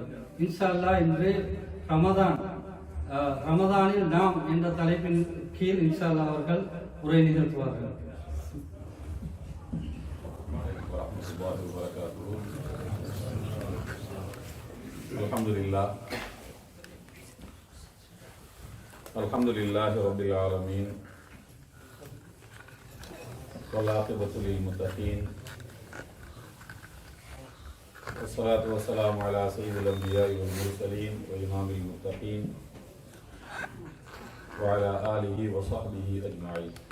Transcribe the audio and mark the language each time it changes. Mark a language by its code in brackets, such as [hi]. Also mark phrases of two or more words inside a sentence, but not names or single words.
[ar] إن شاء الله [ta] இன்று ரமதானில் நாம் என்ற தலைப்பின் கீழ் [ar] إن شاء الله [ta] அவர்கள் உரை நிகழ்த்துவார்கள். [ar] الحمد لله رب العالمين والعاقبة للمتقين والصلاة والسلام على سيد الأنبياء والمرسلين وإمام المتقين وعلى آله وصحبه أجمعين.